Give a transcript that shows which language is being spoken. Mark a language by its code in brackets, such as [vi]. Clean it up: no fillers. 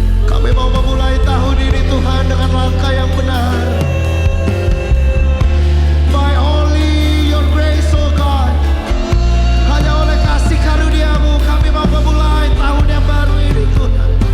[id] Kami mau memulai tahun ini Tuhan dengan langkah yang benar. [en] By only your grace, oh God. [id] Hanya oleh kasih karunia-Mu kami mau memulai tahun yang baru ini Tuhan.